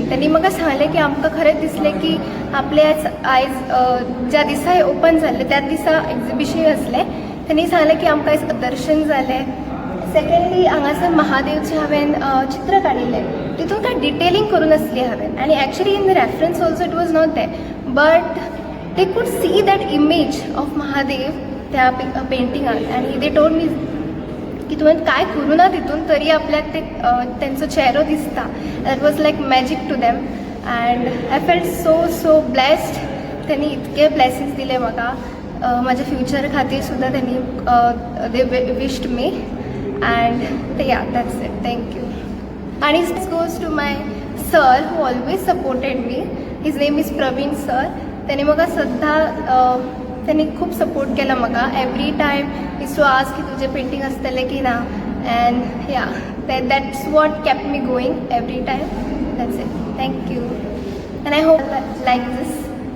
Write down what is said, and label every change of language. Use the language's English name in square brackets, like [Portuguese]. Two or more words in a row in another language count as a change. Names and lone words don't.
[Konkani] त्यांनी म्हाका सांगलें की आमकां खरेंच दिसलें की आपले आयज ज्या दिसा हें ओपन जाल्लें त्या दिसा एक्झिबिशन आसलें. त्यांनी सांगलें की आमकां आयज दर्शन जालें. सेकेंडली हांगासर महादेवचें हांवें चित्र काडिल्लें. तितून कांय डिटेलिंग करून नासली हांवें आनी [English] actually in the reference also it was not there, but they could see that image of Mahadev [Konkani] त्या पेंटिंगान आनी [English] they told me [Konkani] की तुवें काय करूं ना तितून तरी आपल्याक ते तेंचो चेहरो दिसता. [English] That was like magic to them and I felt so blessed. [Konkani] त्यांनी इतके ब्लेसिंग्स दिले म्हाका. माझ्या फ्युचर खातीर सुद्दां त्यांनी [English] they wished me and yeah that's it. थँक्यू. आणि this goes to my sir who always supported me. His name is Praveen sir. [Konkani] त्यांनी म्हाका सद्दां त्यांनी खूप सपोर्ट केला म्हाका. [English] every time is to ask [Konkani] की तुजें पेंटींग आसतलें की ना [English] and ya that's what kept me going every time. That's it. thank you and I hope like this.